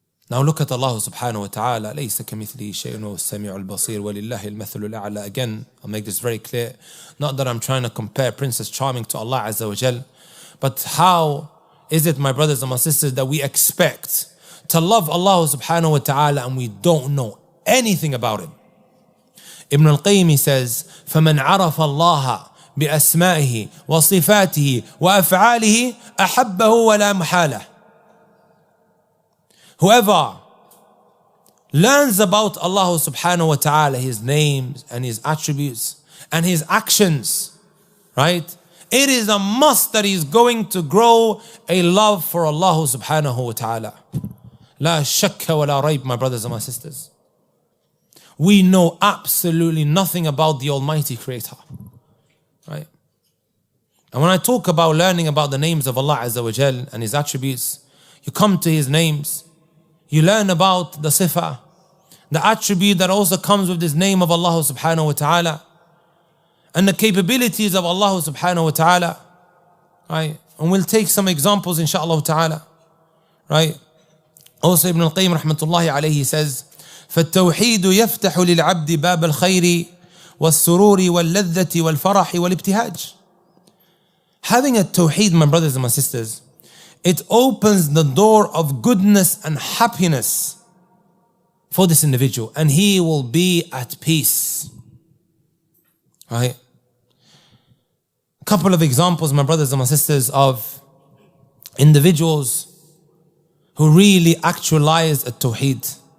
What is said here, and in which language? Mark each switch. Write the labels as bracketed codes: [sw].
[en] Now look at Allah subhanahu wa ta'ala. [ar] لَيْسَ كَمِثْلِهِ شَيْءٌ وَهُوَ السَّمِيعُ الْبَصِيرُ وَلِلَّهِ الْمَثَلُ الْأَعْلَى. [en] Again, I'll make this very clear. Not that I'm trying to compare Princess Charming to Allah Azza wa Jal, but how is it, my brothers and my sisters, that we expect to love Allah subhanahu wa ta'ala and we don't know anything about Him? [ar] Ibn al-Qayyim says, فَمَنْ عَرَفَ اللَّهَ بِأَسْمَائِهِ وَصِفَاتِهِ وَأَفْعَالِهِ أَحَبَّهُ وَلَا مُحَالَةً. [en] Whoever learns about Allah subhanahu wa ta'ala, His names and His attributes and His actions, right? It is a must that he's going to grow a love for Allah subhanahu wa ta'ala. [ar] La shakka wa la rayb, [en] my brothers and my sisters. We know absolutely nothing about the Almighty Creator, right? And when I talk about learning about the names of Allah Azza wa Jal and His attributes, you come to His names, You learn about the sifa, the attribute that also comes with this name of Allah subhanahu wa ta'ala, and the capabilities of Allah subhanahu wa ta'ala. Right? And we'll take some examples inshaAllah ta'ala. Right? Also Ibn al-Qayyim rahmatullahi alayhi says, [ar] فَالتَّوْحِيدُ يَفْتَحُ لِلْعَبْدِ بَابَ الْخَيْرِ وَالسُّرُورِ وَاللَّذَّةِ وَالْفَرَحِ وَالِابْتِهَاجِ. [en] Having a tawheed, my brothers and my sisters, it opens the door of goodness and happiness for this individual, and he will be at peace. Right? A couple of examples, my brothers and my sisters, of individuals who really actualized a tawheed.